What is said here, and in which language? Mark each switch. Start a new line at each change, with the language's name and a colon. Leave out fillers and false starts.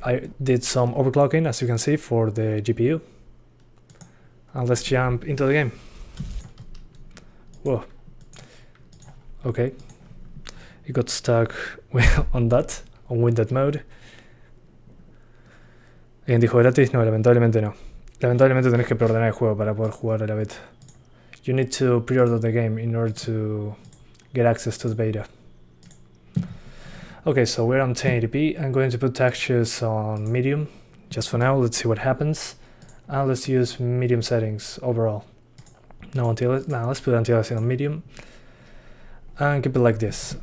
English: I did some overclocking, as you can see, for the GPU. And let's jump into the game. Whoa. Okay. It got stuck on winded mode.
Spanish: ¿Alguien dijo gratis? No, lamentablemente no. Lamentablemente tenés que preordenar el juego para poder jugar a la beta.
English: You need to pre-order the game in order to get access to the beta. Okay, so we're on 1080p. I'm going to put textures on medium. Just for now, let's see what happens. And let's use medium settings overall. Now let's put anti-aliasing on medium. And keep it like this.